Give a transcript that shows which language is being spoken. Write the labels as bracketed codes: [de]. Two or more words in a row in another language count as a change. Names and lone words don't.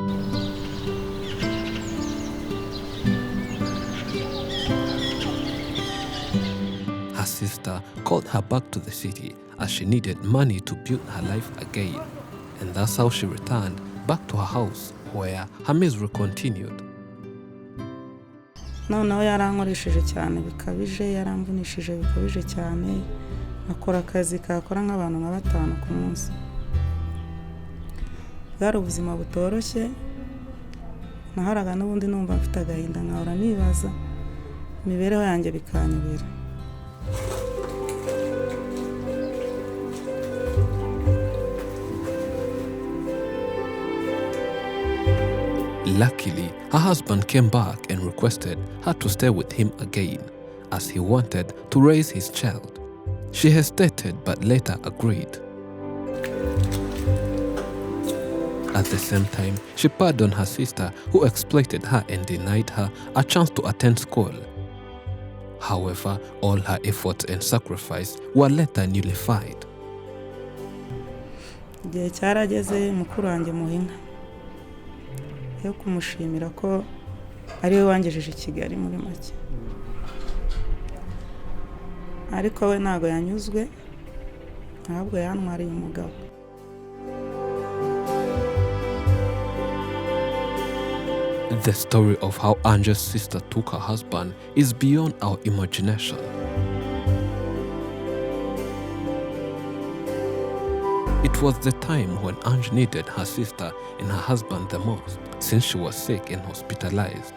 [en] Her sister called her back to the city as she needed money to build her life again. And that's how she returned back to her house where her misery continued. [rw] noneho yarankoresheje cyane bikabije, yaramvunishije bikabije cyane, akora akazi kakora nk'abantu nka 5 ku munsi. Bwari ubuzima butoroshye, naharaga n'ubundi numva mfite agahinda, nkahora nibaza imibereho yanjye bikanyobera. [en] Luckily, her husband came back and requested her to stay with him again, as he wanted to raise his child. She hesitated but later agreed. At the same time, she pardoned her sister who exploited her and denied her a chance to attend school. However, all her efforts and sacrifice were later nullified. [rw] Igihe cyarageze mukuru wanjye muhinga yo kumushimira ko ari we wangejeje i Kigali muri make, ariko we ntago yanyuzwe, ahubwo yantwariye umugabo. [en] The story of how Ange's sister took her husband is beyond our imagination. It was the time when Ange needed her sister and her husband the most, since she was sick and hospitalized.